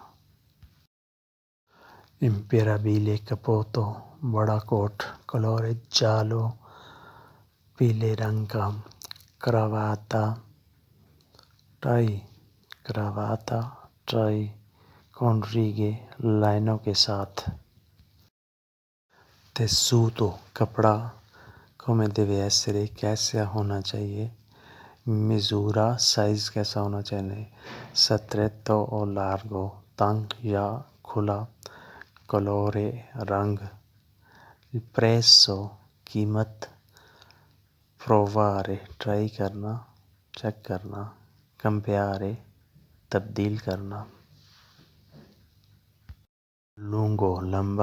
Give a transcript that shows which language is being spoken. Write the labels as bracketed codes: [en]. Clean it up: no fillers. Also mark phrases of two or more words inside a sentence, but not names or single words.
[it] impermeabile cappotto, [ur] بڑا کوٹ، [it] colore giallo، [ur] پیلے رنگ کا۔ کراواتا، ٹائی، کراواتا، ٹائی، [it] con righe، [ur] لائنوں کے ساتھ۔ [it] tessuto، کپڑا، come deve essere، [ur] کیسا ہونا چاہیے۔ misura، سائز کیسا ہونا چاہیے۔ [it] stretto o largo، [ur] تنگ یا کھلا۔ colore، رنگ۔ prezzo، قیمت۔ provare، ٹرائی کرنا، چیک کرنا۔ cambiare، تبدیل کرنا۔ lungo، لمبا۔